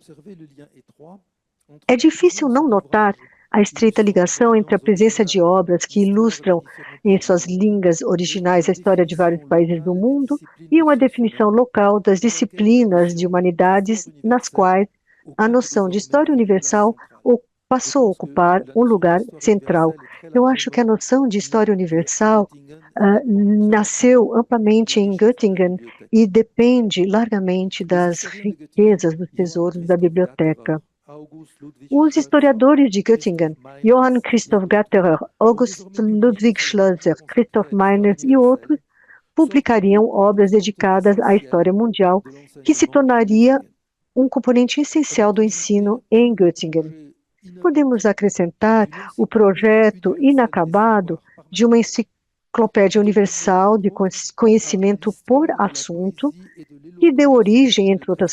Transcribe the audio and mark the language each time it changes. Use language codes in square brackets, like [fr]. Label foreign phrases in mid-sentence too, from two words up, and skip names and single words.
[pt] É difícil não notar a estreita ligação entre a presença de obras que ilustram em suas línguas originais a história de vários países do mundo e uma definição local das disciplinas de humanidades nas quais a noção de história universal passou a ocupar um lugar central. Eu acho que a noção de história universal nasceu amplamente em Göttingen e depende largamente das riquezas dos tesouros da biblioteca. Os historiadores de Göttingen, Johann Christoph Gatterer, August Ludwig Schlözer, Christoph Meiners e outros, publicariam obras dedicadas à história mundial, que se tornaria um componente essencial do ensino em Göttingen. Podemos acrescentar o projeto inacabado de uma enciclopédia universal de conhecimento por assunto, que deu origem, entre outras